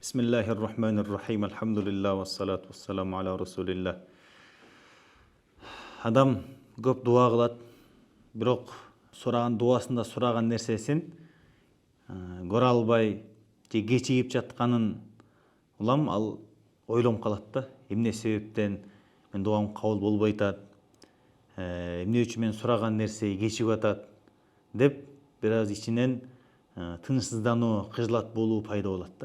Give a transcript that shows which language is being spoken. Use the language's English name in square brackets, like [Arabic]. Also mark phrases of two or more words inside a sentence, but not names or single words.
[Arabic] بسم الله الرحمن الرحيم. الحمد لله والصلاة والسلام على رسول الله. [Kyrgyz] Адам көп дуа кылат, бирок сураган дуасында сураган нерсесин көрө албай же кечигип жатканын улам ал ойлонуп калат да. Эмне себептен мен дуам кабыл болбой атат? Эмне үчүн мен сураган нерсе кечигип атат деп бир аз ичинен тынчсыздануу, кыжылат болуу пайда болот да.